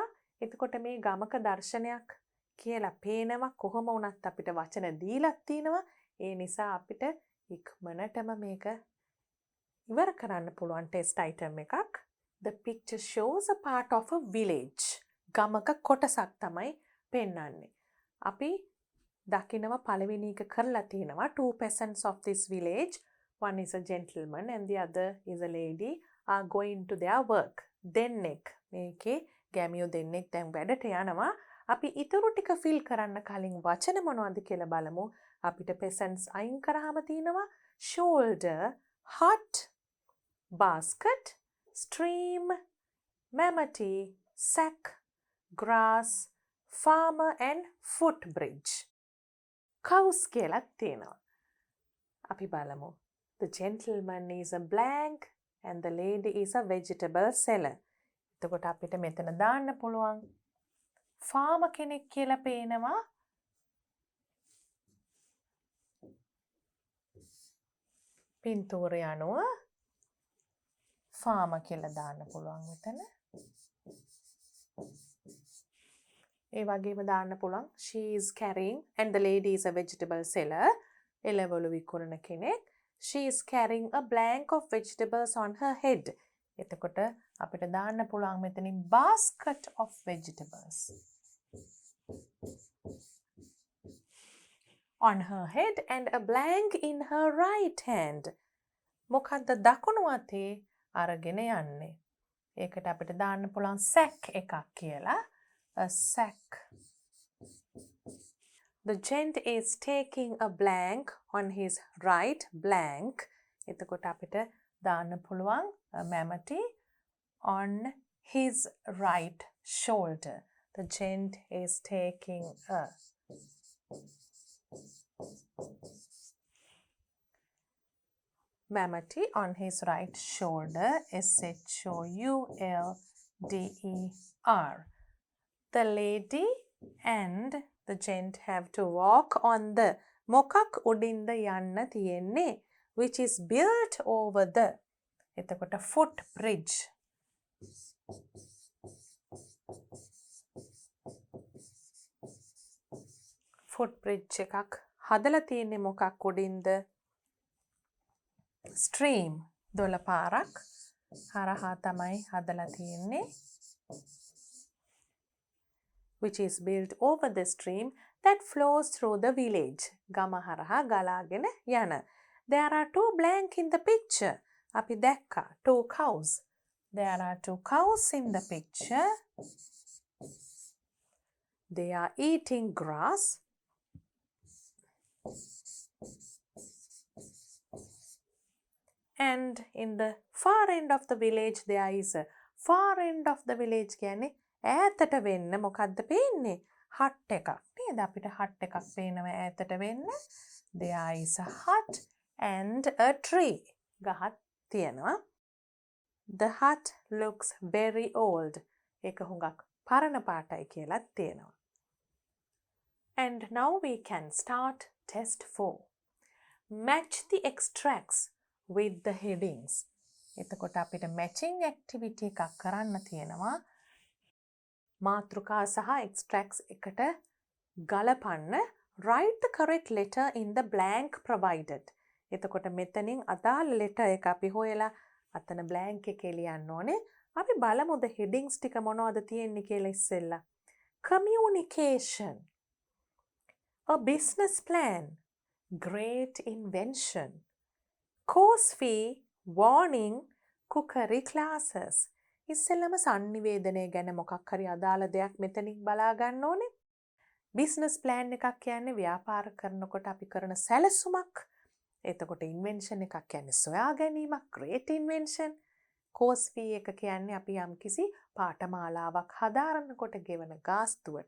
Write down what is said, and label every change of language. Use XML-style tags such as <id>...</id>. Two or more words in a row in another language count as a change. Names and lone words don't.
<si>එතකොට මේ ගමක දර්ශනයක් කියලා පේනවා. කොහොම වුණත් අපිට වචන දීලා තිනවා. ඒ නිසා අපිට ඉක්මනටම මේක ඉවර කරන්න පුළුවන්</si> <en>test item</en> <si>එකක්.</si> <en>The picture shows a part of a village.</en> <si>ගමක කොටසක් තමයි පෙන්වන්නේ. අපි දකිනවා පළවෙනි එක කරලා තියෙනවා.</si> <en>2 peasants of this village, one is a gentleman and the other is a lady, are going to their work.</en> <si>දෙන්නෙක් මේකේ ගැමියෝ දෙන්නෙක් දැන් වැඩට යනවා. අපි ඊටු ටික ෆිල් කරන්න කලින් වචන මොනවද කියලා බලමු.</si> <en>අපිට peasants</en> <si>අයින් කරාම තියෙනවා</si> <en>shoulder, hut, basket, stream, mammoty, sack, grass, farmer and footbridge.</en> <si>cows කියලා තියෙනවා. අපි බලමු.</si> <en>The gentleman is a blank and the lady is a vegetable seller.</en> <si>එතකොට අපිට මෙතන දාන්න පුළුවන් farmer කෙනෙක් කියලා පේනවා. පින්තූරය අනුව farmer කියලා දාන්න පුළුවන් මෙතන. ඒ වගේම දාන්න පුළුවන්</si> <en>she is carrying and the lady is a vegetable seller.</en> <si>එළවලු විකුණන කෙනෙක්.</si> <en>She is carrying a blank of vegetables on her head.</en> <si>එතකොට අපිට දාන්න පුළුවන් මෙතනින්</si> <en>basket of vegetables on her head and a blank in her right hand.</en> <si>මොකද්ද දකුණු අතේ අරගෙන යන්නේ? ඒකට අපිට දාන්න පුළුවන් sack එකක් කියලා.</si> <en>A sack. The gent is taking a blank on his right blank.</en> <si>එතකොට අපිට දාන්න පුළුවන්</si> <en>a mammoty on his right shoulder. The gent is taking a mammoty on his right shoulder. shoulder. The lady and the gent have to walk on the</en> <si>මොකක් උඩින්ද යන්න තියෙන්නේ</si> <en>which is built over the එතකොට footbridge.</en> <si>footbridge එකක් හදලා තියෙන්නේ මොකක් උඩින්ද? stream දොළ පාරක් හරහා තමයි හදලා තියෙන්නේ.</si> <en>which is built over the stream that flows through the village.</en> <si>ගම හරහා ගලාගෙන යන.</si> <en>There are 2 blank in the picture.</en> <si>අපි දැක්කා 2 cows.</si> <en>There are 2 cows in the picture. They are eating grass. And in the far end of the village there is a far end of the village</en> <si>කියන්නේ ඈතට වෙන්න මොකද්ද පේන්නේ? hut එකක් නේද? අපිට hut එකක් පේනවා ඈතට වෙන්න.</si> <en>There is a hut and a tree.</en> <si>ගහක් තියෙනවා.</si> <en>The hut looks very old.</en> <si>ඒක හුඟක් පරණ පාටයි කියලා තියෙනවා.</si> <en>And now we can start test 4. Match the extracts with the headings.</en> <si>එතකොට අපිට</si> <en>matching activity</en> <si>එකක් කරන්න තියෙනවා. මාතෘකා සහ extracts එකට ගලපන්න.</si> <en>Write the correct letter in the blank provided.</en> <si>එතකොට මෙතනින් අදාළ letter එක අපි හොයලා අතන blank එකේ ලියන්න ඕනේ. අපි බලමු</si> <en>the headings</en> <si>ටික මොනවද තියෙන්නේ කියලා ඉස්සෙල්ලා.</si> <en>Communication. A business plan. Great invention. Course fee. Warning. Cookery classes.</en> <si>ඉස්සෙල්ලම sannivedanaya ගැන මොකක් හරි අදාළ දෙයක් මෙතනින් බලා ගන්න ඕනේ.</si> <en>business plan</en> <si>එකක් කියන්නේ ව්‍යාපාර කරනකොට අපි කරන සැලසුමක්. එතකොට ඉන්වෙන්ෂන් එකක් කියන්නේ සොයා ගැනීමක්,</si> <en>great invention. course fee</en> <si>එක කියන්නේ අපි යම්කිසි පාඨමාලාවක් හදාරනකොට ගෙවන ගාස්තුවට.</si>